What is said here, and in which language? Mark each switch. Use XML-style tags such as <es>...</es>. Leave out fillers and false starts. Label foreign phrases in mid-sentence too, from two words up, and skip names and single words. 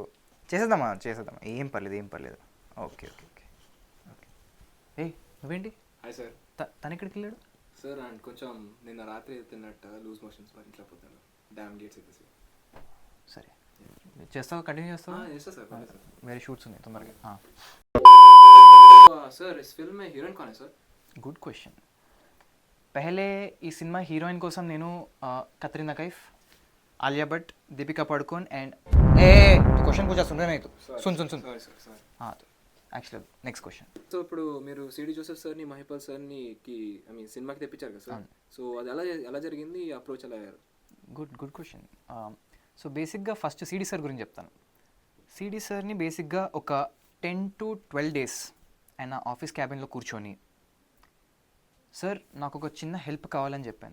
<te>చేసేద్దామా, ఏం పర్లేదు. ఓకే. నువ్వేంటి? హాయ్ సార్. తను ఎక్కడికి వెళ్ళాడు సార్? అండ్ కొంచెం నిన్న రాత్రి తిన్నట్టు</te> <en>loose motions</en> <te>భరించలేకపోతాను.</te> <en>dam gates</en> <te>అయితే సార్. సరే చేస్తావు, కంటిన్యూ చేస్తావా? చేస్తా సార్. వేరే షూట్స్ ఉన్నాయి తొందరగా.</te> <hi>सर इस फिल्म में हीरोइन कौन है सर?</hi> <en>good question.</en> <te>పహలే ఈ సినిమా హీరోయిన్ కోసం నేను కత్రినా కైఫ్,</te> <hi>आलिया भट्ट, दीपिका पादुकोण</hi> <en>and question</en> <hi>पूछा सुन रहे नहीं तो सुन</hi> <en>sorry sir.</en> <hi>हाँ तो</hi> <en>actually next question.</en> <te>సో ఇప్పుడు మీరు సిడి జోసెఫ్ సార్ని మహిపాల్ సార్ని</te> <en>I mean</en> <te>సినిమాకి తెప్పించారు కదా సార్. సో అది ఎలా జరిగింది, అప్రోచ్ ఎలా అయ్యారు?</te> <en>good question.</en> <te>సో బేసిక్గా ఫస్ట్ సిడి సార్ గురించి చెప్తాను. సిడి సార్ని బేసిక్గా ఒక</te> <en>10 to 12 days</en> <te>ఆయన ఆఫీస్ క్యాబిన్లో కూర్చొని, సార్ నాకు ఒక చిన్న హెల్ప్ కావాలని చెప్పాను.</te>